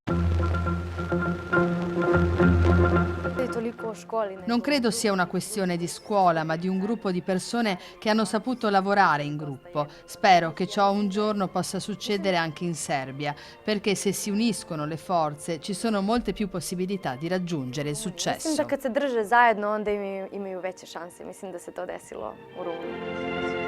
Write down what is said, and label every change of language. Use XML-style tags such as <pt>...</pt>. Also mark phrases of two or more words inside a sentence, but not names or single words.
<it>Non credo sia una questione di scuola, ma di un gruppo di persone che hanno saputo lavorare in gruppo. Spero che ciò un giorno possa succedere anche in Serbia, perché se si uniscono le forze ci sono molte più possibilità di raggiungere il successo.</it> <sr>Mislim da kad se drže zajedno onda imaju veće šanse. Mislim da se to desilo u Rumuniji.</sr>